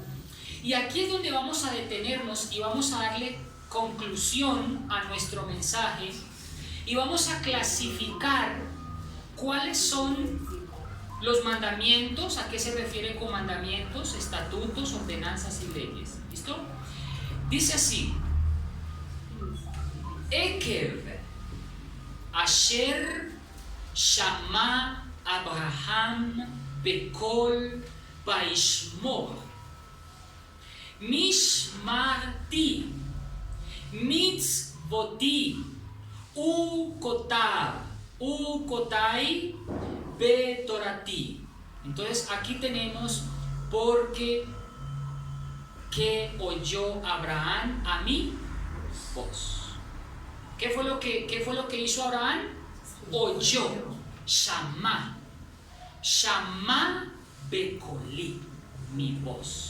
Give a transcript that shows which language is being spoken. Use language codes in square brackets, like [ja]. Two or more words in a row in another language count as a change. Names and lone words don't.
[es] Y aquí es donde vamos a detenernos y vamos a darle conclusión a nuestro mensaje y vamos a clasificar cuáles son los mandamientos, a qué se refieren con mandamientos, estatutos, ordenanzas y leyes. ¿Listo? Dice así: [he] עקב אשר שמע אברהם בקול וישמר משמרתי מצותי וחקותי בתורתי. [es] Entonces aquí tenemos porque que oyó Abraham a mi voz. ¿Qué fue lo que hizo Abraham? Oyó. [he] שמע בקולי, [es] mi voz.